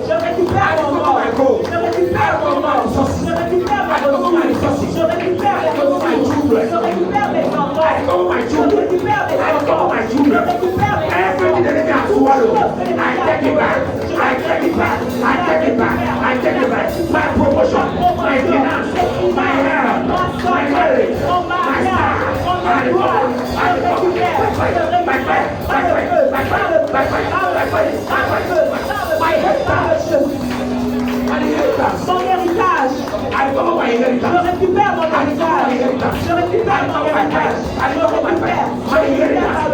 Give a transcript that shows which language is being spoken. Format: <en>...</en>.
<fr>je récupère mon or, je récupère mon or, je récupère mes ressources, je récupère mes ressources, je récupère mes enfants, je récupère mes enfants, je récupère mes</fr> <en>Everything the enemy has swallowed, I take it back. I take it back. I take it back. I take it back. My promotion, my finance, my health, my marriage, my star, I recover. I recover. By fire, by fire, by fire, by fire, by fire, by fire, by fire, my inheritance, my inheritance.</en> <fr>Mon héritage,</fr> <en>I recover my</en> <fr>je</fr> <en>inheritance.</en> <fr>récupère mon héritage, je récupère mon héritage, je récupère mon héritage, mon héritage,</fr>